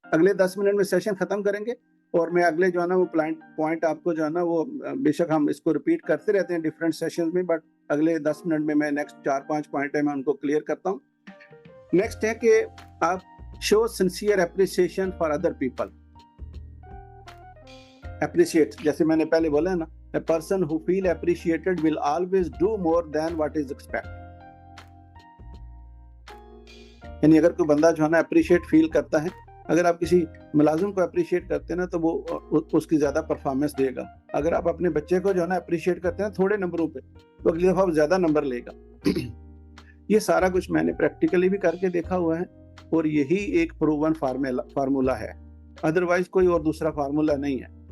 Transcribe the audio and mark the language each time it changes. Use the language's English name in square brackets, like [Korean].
[Hindi] अगले 10 मिनट में सेशन खत्म करेंगे, और मैं अगले जो है ना वो पॉइंट आपको जो है ना वो बेशक हम इसको रिपीट करते रहते हैं डिफरेंट सेशन में, बट अगले 10 मिनट में मैं नेक्स्ट 4-5 पॉइंट है मैं उनको क्लियर करता हूँ। नेक्स्ट है कि आप [English] Show sincere appreciation for other people. Appreciate, [Hindi] जैसे मैंने पहले बोला है ना, [English] a person who feel appreciated will always do more than what is expected। [Hindi] यानी अगर कोई बंदा जो है ना अप्रिशिएट फील करता है, अगर आप किसी मुलाजिम को अप्रिशिएट करते हैं ना, तो वो उसकी ज्यादा परफॉर्मेंस देगा। अगर आप अपने बच्चे को जो है ना अप्रिशिएट करते हैं थोड़े नंबरों पे, तो अगली दफा वो ज्यादा नंबर लेगा। ये सारा कुछ मैंने प्रैक्टिकली भी करके देखा हुआ है, और यही एक प्रूवन फार्मूला है, अदरवाइज कोई और दूसरा फार्मूला नहीं है।